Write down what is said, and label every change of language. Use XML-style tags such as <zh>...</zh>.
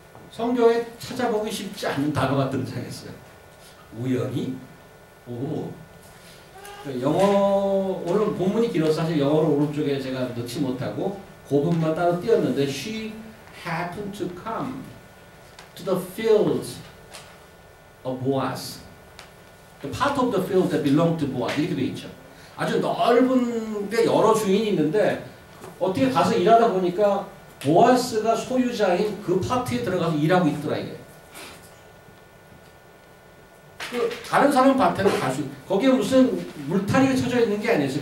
<ko>성경에 찾아보기 쉽지 않은 단어가 등장했어요. 우연히? 영어 오늘 본문이 길어서 사실 영어를 오른쪽에 제가 넣지 못하고 그 부분만 따로 띄었는데</ko> <en>She happened to come to the fields of Boaz. The part of the field that belonged to Boaz.</en> <ko>이렇게 돼 있죠. 아주 넓은 데 여러 주인이 있는데 어떻게 가서 일하다 보니까 보아스가 소유자인 그 파트에 들어가서 일하고 있더라 이게. 다른 사람 밭에는 갈 수, 거기에 무슨 물타리가 쳐져 있는 게 아니었어요.</ko>